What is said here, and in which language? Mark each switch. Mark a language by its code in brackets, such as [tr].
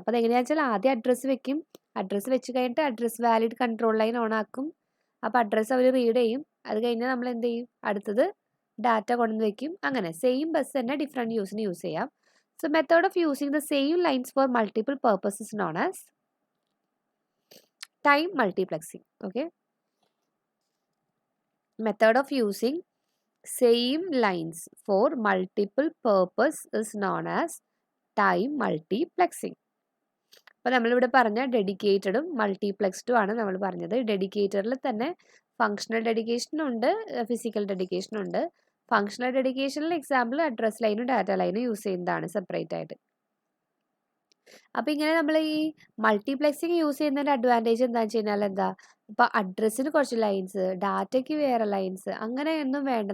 [ml] അപ്പോൾ അതെങ്ങനെയാണെന്ന് വെച്ചാൽ ആദ്യം അഡ്രസ്സ് വെക്കും, അഡ്രസ്സ് വെച്ച് കഴിഞ്ഞിട്ട് address valid control line on ആക്കും. അപ്പോൾ അഡ്രസ്സ് അവർ റീഡ് ചെയ്യും. അത് കഴിഞ്ഞാൽ നമ്മൾ എന്ത് ചെയ്യും, അടുത്തത് ഡാറ്റ കൊണ്ടുവന്ന് വെക്കും. അങ്ങനെ സെയിം ബസ് തന്നെ ഡിഫറെൻറ്റ് യൂസിന് യൂസ് ചെയ്യാം. [en] So method of using the same lines for multiple purposes known as time multiplexing. Okay, method of using same lines for multiple purpose is known as time multiplexing. [ml] അപ്പോൾ നമ്മളിവിടെ പറഞ്ഞ ഡെഡിക്കേറ്റഡും മൾട്ടിപ്ലെക്സ്ഡും ആണ് നമ്മൾ പറഞ്ഞത്. ഡെഡിക്കേറ്റഡിൽ തന്നെ ഫങ്ഷണൽ ഡെഡിക്കേഷനും ഉണ്ട്, ഫിസിക്കൽ ഡെഡിക്കേഷനും ഉണ്ട്. ഫങ്ഷണൽ ഡെഡിക്കേഷനിൽ എക്സാമ്പിൾ അഡ്രസ് ലൈനും ഡാറ്റ ലൈനും യൂസ് ചെയ്യുന്നതാണ് സെപ്പറേറ്റ് ആയിട്ട്. അപ്പോൾ ഇങ്ങനെ നമ്മൾ ഈ മൾട്ടിപ്ലെക്സിങ് യൂസ് ചെയ്യുന്നതിൻ്റെ അഡ്വാൻറ്റേജ് എന്താണെന്ന് വെച്ച് കഴിഞ്ഞാൽ എന്താ, ഇപ്പോൾ അഡ്രസ്സിന് കുറച്ച് ലൈൻസ്, ഡാറ്റയ്ക്ക് വേറെ ലൈൻസ്, അങ്ങനെയൊന്നും വേണ്ട.